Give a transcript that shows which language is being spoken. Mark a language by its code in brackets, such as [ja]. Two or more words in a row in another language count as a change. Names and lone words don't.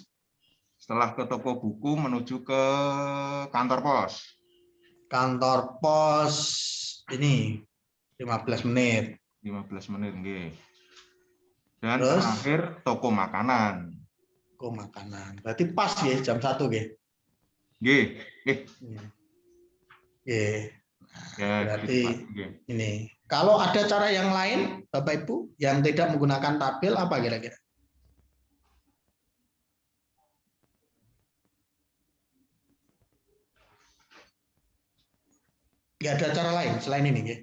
[id] setelah ke toko buku menuju ke kantor pos. Kantor pos ini 15 menit. 15 menit, nggih. Dan terus terakhir toko makanan. Toko makanan. Berarti pas ya jam 1 nggih. Nggih, nggih. Nggih. Ya, berarti gitu, ini. Kalau ada cara yang lain, Bapak Ibu, yang tidak menggunakan tabel apa kira-kira? Nggak ada cara lain selain ini, ya?